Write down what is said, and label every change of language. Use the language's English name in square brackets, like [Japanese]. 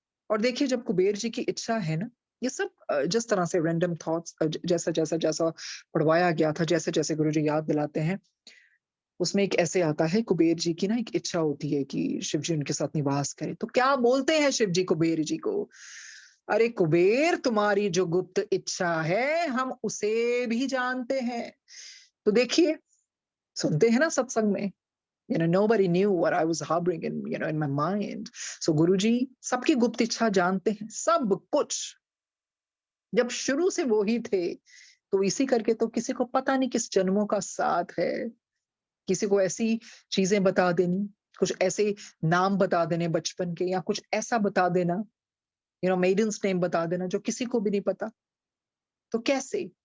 [Hindi] और देखिए जब कुबेर जी की इच्छा है ना, ये सब जिस तरह से रैंडम थॉट्स जैसा जैसा जैसा पढ़वाया गया था, जैसे जैसे गुरु जी याद दिलाते हैं, उसमें एक ऐसे आता है कुबेर जी की ना एक इच्छा होती है कि शिव जी उनके साथ निवास करें। तो क्या बोलते हैं शिव जी कुबेर जी को, अरे कुबेर तुम्हारी जो गुप्त इच्छा है हम उसे भी जानते हैं। तो देखिए सुनते हैं ना सत्संग में, [English] nobody knew what I was harboring in my mind. [Hindi] So गुरुजी सबकी गुप्त इच्छा जानते हैं, सब कुछ। जब शुरू से वो ही थे, तो इसी करके तो किसी को पता नहीं किस जन्मों का साथ है। किसी को ऐसी चीजें बता देनी, कुछ ऐसे नाम बता देने बचपन के, या कुछ ऐसा बता देना, मेडन्स नेम बता देना जो किसी को भी नहीं पता। तो कैसे?